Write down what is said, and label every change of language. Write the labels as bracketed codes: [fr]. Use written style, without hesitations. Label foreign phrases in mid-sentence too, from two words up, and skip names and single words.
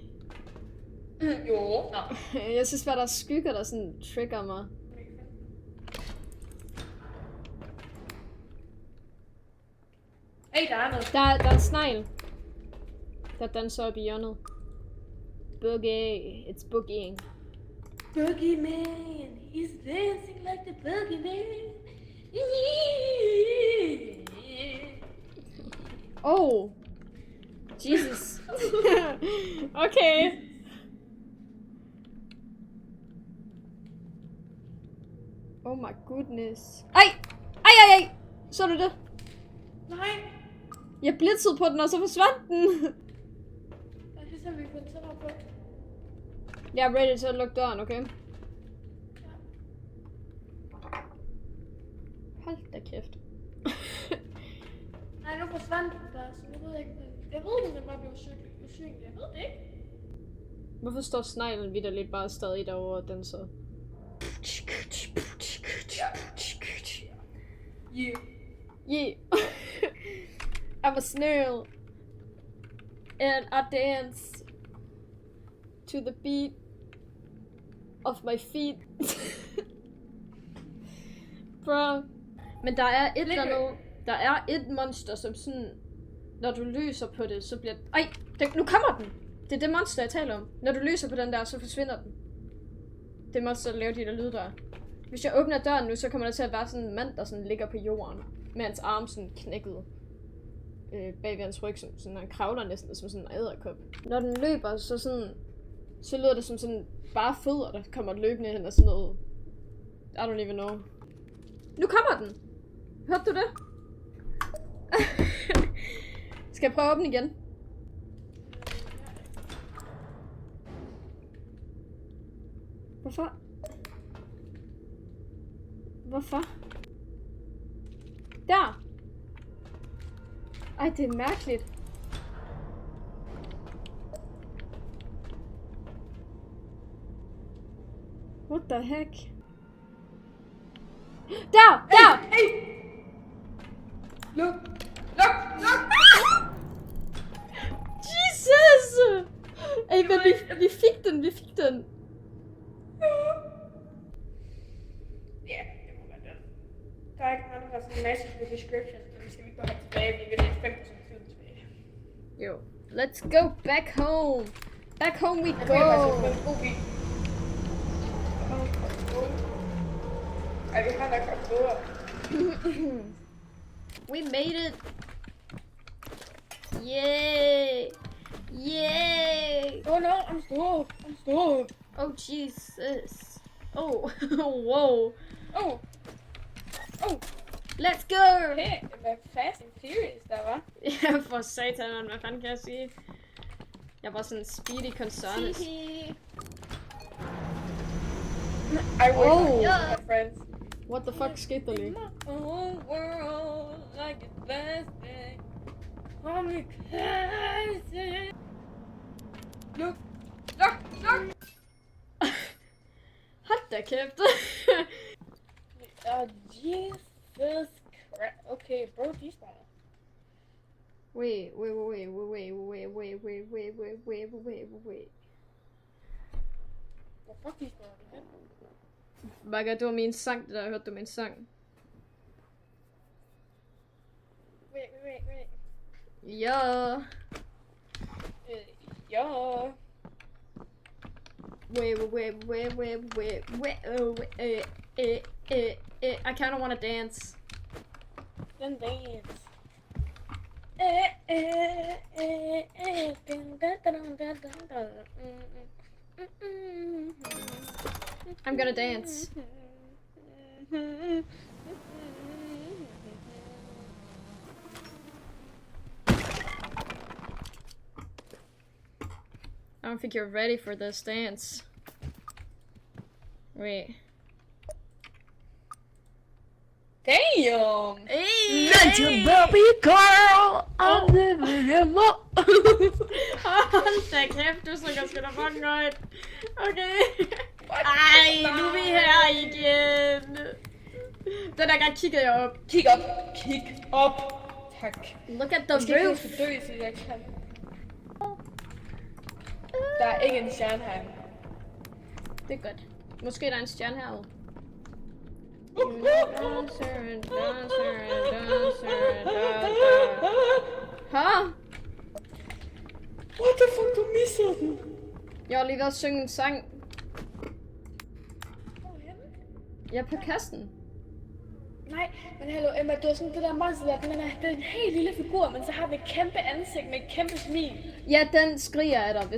[da] Jo, nej. Jeg synes bare, der er skygger, der sådan trigger mig. Hey, der er noget. Der er en snegl, der danser op i hjørnet. [en] Boogie. It's boogieing. Boogeyman, he's dancing like the boogeyman. Oh! Jesus. Okay. Oh my goodness. [da] Ej! Så du det? Nej. Jeg blitzede på den, og så forsvandt den. Jeg synes, at vi kunne tage mig på. Jeg er ready til at lukke døren, okay? Hold da kæft. Nej, nu forsvandt den bare, så jeg ved ikke, jeg ved, den bare blev usynlig. Jeg ved det ikke. Hvorfor står sneglen vitterligt bare stadig derovre og danser? [en] Yeah. Yeah. I'm a snail. And I dance to the beat of my feet. Bro. [da] Men der er et eller andet. Der er et monster, som sådan... Når du løser på det, så bliver... Nu kommer den! Det er det monster, jeg taler om. Når du løser på den der, så forsvinder den. Det må så lave de der lyde der. Hvis jeg åbner døren nu, så kommer der til at være sådan en mand, der sådan ligger på jorden. Med hans arm sådan knækket. Bag ved hans ryg, sådan han kravler næsten som sådan en edderkop. Når den løber, så lyder det som sådan bare fødder, der kommer løbende hen og sådan noget. [en] I don't even know. [da] Nu kommer den! Hørte du det? Skal jeg prøve at åbne igen? Hvorfor? Hvorfor? Der! Ej, det er mærkeligt. [en] What the heck? [da] Der! Der! Hey! Luk! Luk! Luk! Jesus! Ej, men vi fik den, Ja, det må være det. Der er ikke andre sådan [en] massive descriptions, [da] men vi skal ikke bare have tilbage, vi vil have 5% tid tilbage. Jo. [en] Let's go back home. Back home we [da] Jeg tror, jeg [en] go. [da] faktisk en god bil. Ej, vi har nok haft bedre. [en] We made it. Yay. Yay. Oh no, I'm slow. Oh Jesus. Oh. Whoa. Oh. Let's go. [da] Hey, hvad Fast and Furious der var. Ja, for satan, man. Hvad fanden kan jeg sige? Jeg var sådan Speedy Gonzales. [en] I wish I had friends. What the fuck [da] skete der lige? [en] Whole world like a plastic. I'm crazy. Look. [da] Hold da kæft. [en] Jesus Christ. Okay, bro, despawner. Wait. [da] Hvor fuck despawner du hen? Magga, det var min sang, det der. Hørte du min sang? [en] Wait. [da] Ja. Ja. [en] I kinda wanna dance. Then dance. I'm gonna dance. I don't think you're ready for this dance. Wait. Damn! Hey! Let your baby girl! I'm living in my... [da] Hold da kæft, du synger sgu da fucking højt. Okay. Ej, nu er vi her igen. Den der gang kiggede jeg op. Kig op. Tak. [en] Look at the [da] Jeg skal ikke [en] roof. [da] huske at dø, så jeg kan. Der er ikke en stjerne her. Det er godt. Måske der er en stjerne herude. Huh? [en] What the fuck, [da] du missede den? Jeg har lige været at synge en sang. Jeg er på kassen. Nej, men hallo Emma, det var sådan det der monster der, det er en helt lille figur, men så har den et kæmpe ansigt med et kæmpe smil. Ja, den skriger af dig.